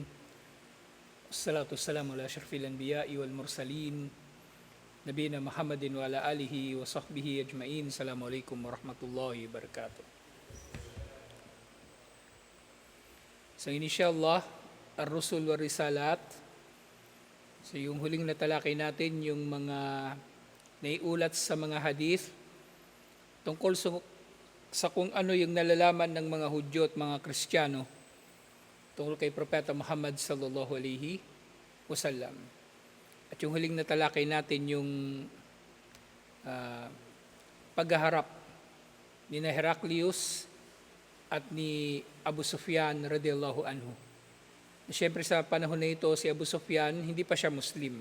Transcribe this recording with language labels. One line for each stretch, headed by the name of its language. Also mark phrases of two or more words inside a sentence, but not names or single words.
Arabic: والصلاة والسلام على أشرف الأنبياء والمرسلين. نبينا محمد وعلى آله وصحبه أجمعين. السلام عليكم ورحمة الله وبركاته. So إن شاء الله، الرسل والرسالات.
Filipino: So yung huling natalakay natin, yung mga naiulat sa mga hadith tungkol sa kung ano yung nalalaman ng mga Hudyo at mga Kristiyano tungkol kay Propeta Muhammad
Arabic: صلى الله عليه وسلم.
Filipino: At yung huling natalakay natin yung paghaharap ni Heraclius at ni Abu Sufyan
Arabic: رضي الله عنه.
Filipino: Siyempre sa panahon na ito, si Abu Sufyan hindi pa siya Muslim.